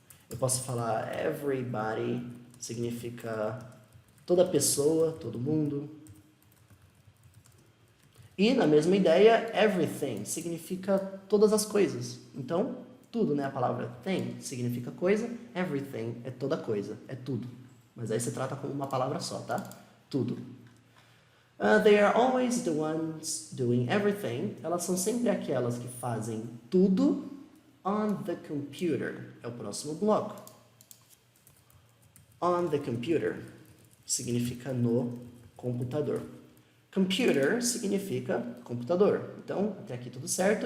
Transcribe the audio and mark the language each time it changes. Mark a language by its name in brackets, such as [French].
[Portuguese] Eu posso falar everybody, significa toda pessoa, todo mundo. E, na mesma ideia, everything significa todas as coisas. Então, tudo, né? A palavra thing significa coisa, everything é toda coisa, é tudo. Mas aí você trata como uma palavra só, tá? Tudo. [English] They are always the ones doing everything. [Portuguese] Elas são sempre aquelas que fazem tudo [English] on the computer. [Portuguese] É o próximo bloco. [English] On the computer [Portuguese] significa no computador. Computer significa computador. Então, até aqui tudo certo.